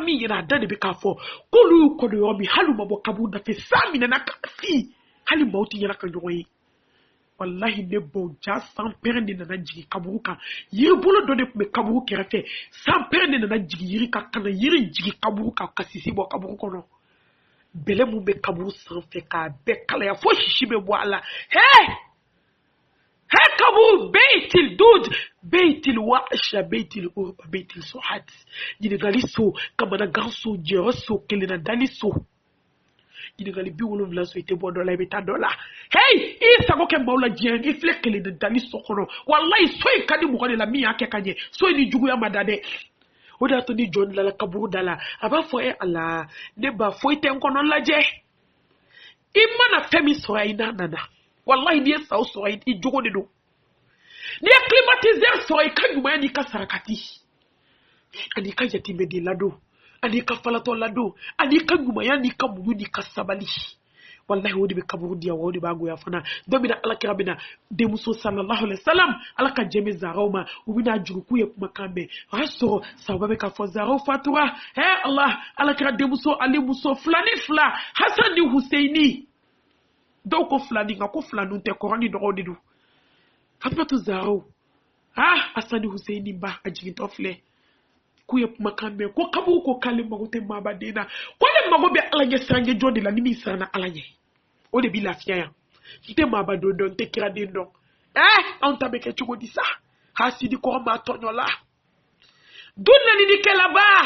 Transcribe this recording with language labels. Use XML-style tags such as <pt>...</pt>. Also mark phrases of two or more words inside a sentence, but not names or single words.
<bm>min yɛrɛ a da de bɛ k'a fɔ k'olu y'u kɔnɔ yɔrɔ min hali u ma bɔ kaburu dafɛ san minɛna k'a fi hali maaw tɛ yɛlɛ ka ɲɔgɔn ye wallahi ne baw ja san pɛrɛn de nana jigin kaburu kan yiri bolo dɔ de tun bɛ kaburu kɛrɛfɛ san pɛrɛn de nana jigin yiri kan ka na yiri jigin kaburu kan ka sisi bɔ kaburu kɔnɔ bɛlɛ mun bɛ kaburu sanfɛ k'a bɛɛ kalaya fo sisi bɛ bɔ a la kaburu</bm> <ar>بيت الدود بيت الوحشة بيت الغربة بيت الظلمة</ar> <bm>ɲininkali so kamanagan so jɛyɔrɔ so kelenna dali so ɲininkali 70 so i tɛ bɔ dɔ la i bɛ taa dɔ la i sago kɛ maaw la diɲɛ i filɛ kelenna dali so kɔnɔ wallahi so in ka di mɔgɔ de la min y'a kɛ ka ɲɛ so in ni juguya ma da dɛ o de y'a to ni jɔn dala kaburu da la a b'a fɔ ala ne ba foyi tɛ n kɔnɔ lajɛ i mana fɛn min sɔrɔ i n'a nana wallahi n'i ye saw sɔrɔ i jogo de don n'i ye climatiseur sɔrɔ i ka ɲumanya n'i ka sarakati ani ka yatimɛ de ladon ani ka falatɔ ladon ani ka ɲumanya n'i ka muɲu n'i ka sabali wallahi o de bɛ kaburu diya wa o de b'a goya fana don min na ala kira bɛna denmuso</bm> <ar>صلى الله عليه وسلم</ar> <bm>ala ka jɛmɛ zaraw ma u bɛna juru k'u ye kumakan mɛn o y'a sɔrɔ sawaba bɛ k'a fɔ zaraw fatura ala kira denmuso ale muso filani fila hasan ni huseini dɔw ko filani nka ko filaninw tɛ kɔrɔ ni dɔgɔw de don fatumatu zaraw hasan ni huseini ba a jigintɔ filɛ k'u ye kumakan mɛn ko kaburu ko k'ale mago tɛ maaba den na ko ne mago bɛ ala ɲɛ siranɲɛ jɔn de la ni min siranna ala ɲɛ o de b'i lafiya yan n tɛ maaba don dɔn n tɛ kira den dɔn anw ta bɛ kɛ cogo di sa hasidi kɔrɔ maa tɔɲɔ la du naninikɛlaba</bm>